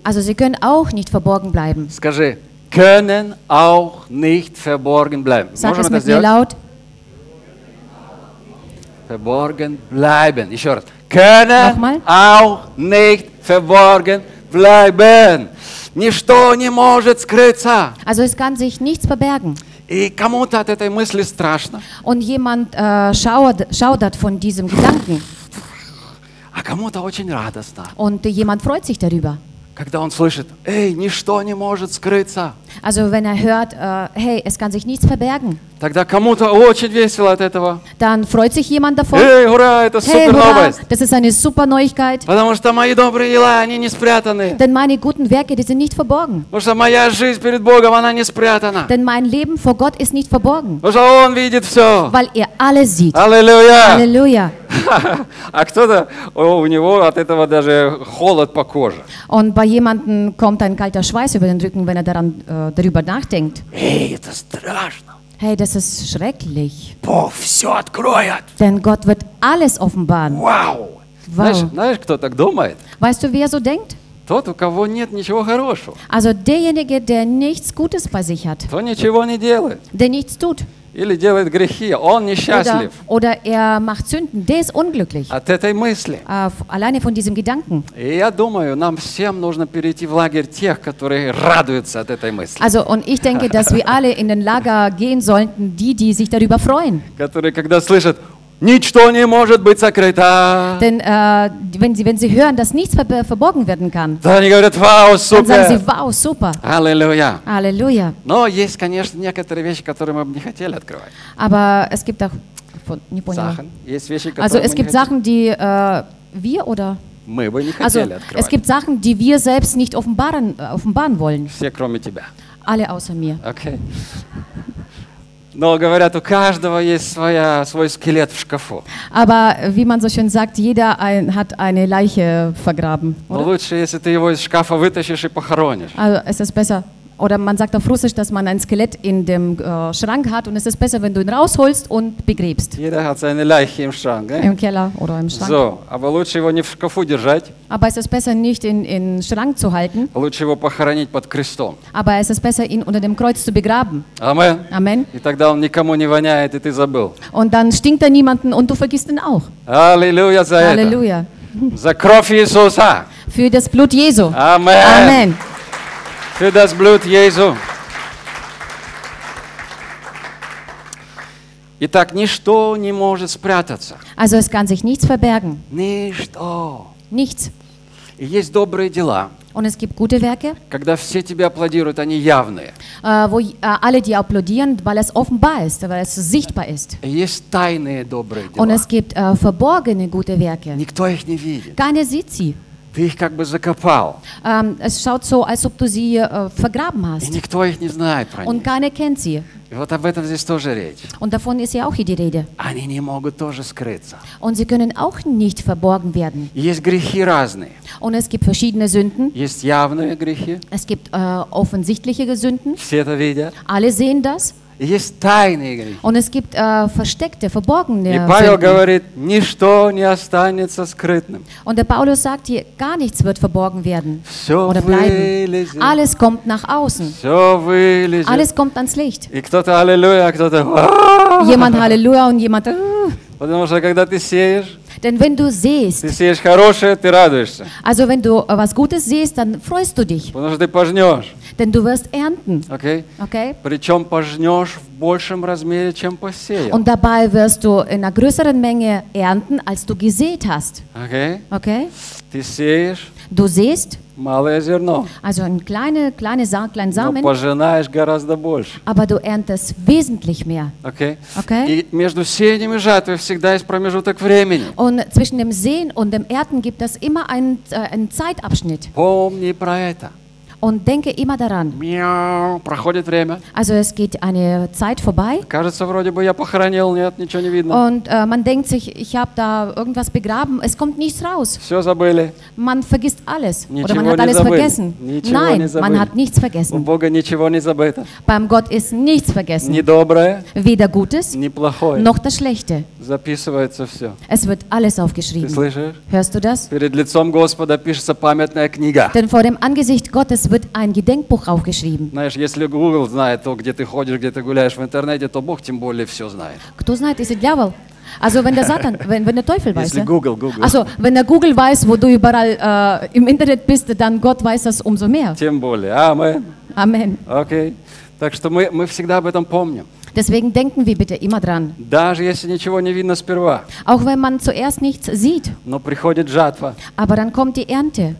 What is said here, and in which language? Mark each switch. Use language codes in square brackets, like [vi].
[de] Also sie können auch nicht verborgen bleiben. [ru] Скажи. [de] Können auch nicht verborgen bleiben. Sag es mit mir laut. Verborgen bleiben. Ich höre. Können auch nicht verborgen bleiben. [ru] Ничто не может скрыться. [de] Also es kann sich nichts verbergen. [ru] И кому-то от этой мысли страшно. [de] Und jemand schaudert von diesem Gedanken. [ru] А кому-то очень радостно. [de] Und jemand freut sich darüber. [ru] Когда он слышит, эй, ничто не может скрыться. [de] Also, wenn er hört, hey, es kann sich nichts verbergen. [ru] Тогда кому-то очень весело от этого. [de] Dann freut sich jemand davon. [ru] Эй, ура, это супер новость. [de] Das ist eine super Neuigkeit. [ru] Потому что мои добрые дела, они не спрятаны. [de] Denn meine guten Werke, die sind nicht verborgen. [ru] Потому что моя жизнь перед Богом, она не спрятана. [de] Denn mein Leben vor Gott ist nicht verborgen. [ru] Потому что Он видит все. [de] Weil er alles sieht. [ru] Аллилуйя. Аллилуйя. А кто-то, у него от этого даже холод по коже. [de] Und bei jemandem kommt ein kalter Schweiß über den Rücken, wenn er daran darüber nachdenkt. [ru] Hey, это страшно. [de] Hey, das ist schrecklich. [ru] Бог все откроет. [de] Denn Gott wird alles offenbaren. Wow. [ru] Знаешь, кто так думает? [de] Weißt du, wie er so denkt? [ru] Тот, у кого нет ничего хорошего. [de] Also derjenige, der nichts Gutes bei sich hat. [ru] Кто ничего не делает. [de] Der nichts tut. [ru] Или делает грехи, он несчастлив. [de] Oder er macht Sünden, der ist unglücklich. [ru] От этой мысли. [de] Alleine von diesem Gedanken. [ru] И я думаю, нам всем нужно перейти в лагерь тех, которые радуются от этой мысли. [de] Also, und ich denke, dass wir alle in den Lager gehen sollten, die, die sich darüber freuen. [ru] Которые, когда слышат, ничто не может быть сокрыто. [de] Denn wenn sie hören, dass nichts verborgen werden kann, dann [ru] говорят, wow, super. [de] Dann sagen sie, wow, super. Halleluja. Halleluja. [ru] Но есть, конечно, некоторые вещи, которые мы бы не хотели открывать. [de] Aber es gibt auch, [ru] не понял. Сахан. Есть вещи, которые [de] also, es gibt Sachen, die wir oder [ru] мы бы не хотели [de] also, [ru] открывать. [de] Es gibt Sachen, die wir selbst nicht offenbaren wollen. [ru] Все, кроме тебя. [de] Alle außer mir. Okay. [ru] Но говорят, у каждого есть свой скелет в шкафу. [de] Aber wie man so schön sagt, jeder hat eine Leiche vergraben. [ru] Но лучше, если ты его из шкафа вытащишь и похоронишь. [de] Also, es ist besser. Oder man sagt auf Russisch, dass man ein Skelett in dem Schrank hat und es ist besser, wenn du ihn rausholst und begräbst. Jeder hat seine Leiche im Schrank, ne? Im Keller oder im Schrank. So, aber [ru] лучше его не в шкафу держать. [de] Aber es ist besser, nicht in Schrank zu halten. [ru] Лучше его похоронить под крестом. [de] Aber es ist besser, ihn unter dem Kreuz zu begraben. Amen. Amen. [ru] И тогда он никому не воняет, и ты забыл. [de] Und dann stinkt er niemanden und du vergisst ihn auch. [ru] Halleluja за это. [de] Halleluja. [ru] За кровь Иисуса. [de] Für das Blut Jesu. Amen. Amen. Für das Blut Jesu. [ru] Итак, ничто не может спрятаться. [de] Also es kann sich nichts verbergen. [ru] Ничто. [de] Nichts. [ru] И есть добрые дела. [de] Und es gibt gute Werke. [ru] Когда все тебе аплодируют, они явные. [de] Alle die applaudieren, weil es offenbar ist, weil es sichtbar ist. [ru] Есть тайные добрые дела. [de] Und es gibt verborgene gute Werke. [ru] Никто их не видит. [de] Keiner sieht sie. [ru] Ты их как бы закопал. [de] Es schaut so, als ob du sie vergraben hast. [ru] И никто их не знает про них. [de] Und keiner kennt sie. [ru] И вот об этом здесь тоже речь. [de] Und davon ist ja auch hier die Rede. [ru] Они не могут тоже скрыться. [de] Und sie können auch nicht verborgen werden. [ru] Есть грехи разные. [de] Und es gibt verschiedene Sünden. [ru] Есть явные грехи. [de] Es gibt offensichtliche Sünden. [ru] Все это видят. [de] Alle sehen das. [ru] Есть тайные грехи. [de] Und es gibt versteckte, verborgene Sünden. [ru] И Павел говорит, ничто не останется скрытным. [de] Und der Paulus sagt hier, gar nichts wird verborgen werden. [ru] Все [de] oder bleiben. Alles kommt nach außen. [ru] Все вылезет. [de] Alles kommt ans Licht. [ru] И кто-то Аллилуйя, кто-то [de] Jemand Halleluja und jemand [ru] Потому что когда ты сеешь, [de] Denn wenn du siehst, [ru] ты сеешь хорошее, ты радуешься. [de] Also wenn du was Gutes siehst, dann freust du dich. [ru] Потому что ты пожнешь. [de] Denn du wirst ernten. Okay. Okay. [ru] Причем пожнешь в большем размере, чем посеял. [de] Und dabei wirst du in einer größeren Menge ernten, als du gesät hast. Okay. Okay. [ru] Ты сеешь. [de] Du siehst. [ru] Малое зерно. [de] Also ein kleine Samen. [ru] Но пожинаешь гораздо больше. [de] Aber du erntest wesentlich mehr. Okay. Okay. [ru] И между сеянием и жатвой всегда есть промежуток времени. [de] Und zwischen dem Säen und dem Ernten gibt es immer einen Zeitabschnitt. [ru] Помни про это. [de] Und denke immer daran. [ru] Мяу, проходит время. [de] Also es geht eine Zeit vorbei. [ru] Кажется, вроде бы я похоронил, нет, ничего не видно. [de] Und man denkt sich, ich habe da irgendwas begraben, es kommt nichts raus. [ru] Все забыли. [de] Man vergisst alles. [ru] Ничего [de] Oder man hat alles [ru] забыли. [de] Vergessen. [ru] Ничего [de] Nein, [ru] не забыли. [de] Man hat nichts vergessen. [ru] У Бога ничего не забыто. [de] Beim Gott ist nichts vergessen. [ru] Ни доброе. [de] Weder Gutes. [ru] Ни плохое. [de] Noch das Schlechte. [ru] Записывается все. [de] Es wird alles aufgeschrieben. [ru] Ты слышишь? [de] Hörst du das? [ru] Перед лицом Господа пишется памятная книга. [de] Denn vor dem Angesicht Gottes wird ein Gedenkbuch aufgeschrieben. [ru] Знаешь, если Google знает, то где ты ходишь, где ты гуляешь в интернете, то Бог тем более все знает. Кто знает, если дьявол? [de] Also wenn der Satan, wenn der Teufel weiß. [ru] Если Google. [de] Also wenn der Google weiß, wo du überall im Internet bist, dann Gott weiß das umso mehr. [ru] Тем более. Amen. Amen. Okay. Так что мы всегда об этом помним. [de] Deswegen denken wir bitte immer dran. [ru] Даже если ничего не видно сперва. [de] Auch wenn man zuerst nichts sieht. [ru] Но приходит жатва. [de] Aber dann kommt die Ernte.